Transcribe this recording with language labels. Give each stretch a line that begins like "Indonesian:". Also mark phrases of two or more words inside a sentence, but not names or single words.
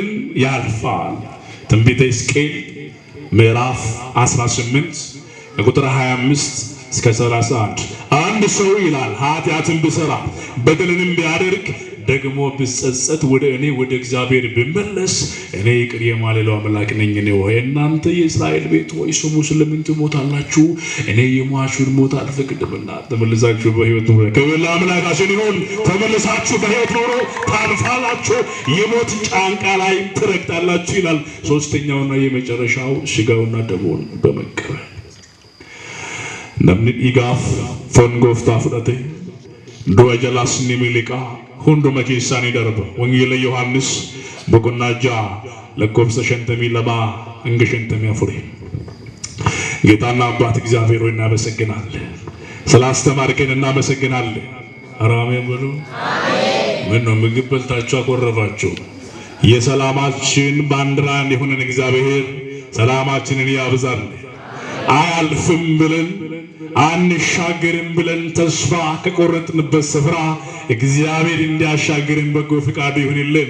Amharic: ያልፋል። ትንቢተ ሕዝቅኤል ምዕራፍ 18 ቁጥር 25 እስከ 31 አንድ ሰው ይላል ኃጢአትን ቢሰራ በደልንም ቢያደርግ ደግሞ ብጸጸት ወደ እኔ ወደ እግዚአብሔር ብመለስ እኔ ይቅር የማልለው አምላክ ነኝ። ነው እናንተ የእስራኤል ቤት ሆይ ስሙ ስለምን ትሞታላችሁ? እኔ የሟቹን ሞት አልፈቅድምና ተመልሳችሁ በሕይወት ኑሩ። ክብር ለአምላካችን ይሁን። ተመልሳችሁ በሕይወት ኑሩ ታልፋላችሁ፣ የሞት ጫንቃ ላይ ትረግጣላችሁ ይላል። ሶስተኛውና የመጨረሻው ስጋውና ደሙን በመቀበል
Oromo: namni dhiigaaf foon gooftaa fudhate du'a jalaas ni miliqa hunduma keessaa ni darba. Wangeela Yohaannis boqonnaa 6 lakkoofsa 52 hanga 54
Amharic: ጌታና አባት እግዚአብሔር ሆይ እናመሰግናለን። ስላስተማርከን እናመሰግናለን። አሜን በሉ። ምን ነው ምግብ በልታችሁ አቆረፋችሁ? የሰላማችን ባንዲራ የሆነን እግዚአብሔር ሰላማችንን ያብዛል። አያልፍም ብለን አንሻገርም ብለን ተስፋ ከቆረጥንበት ስፍራ እግዚአብሔር እንዲያሻገርን በጎ ፍቃዱ ይሁንልን።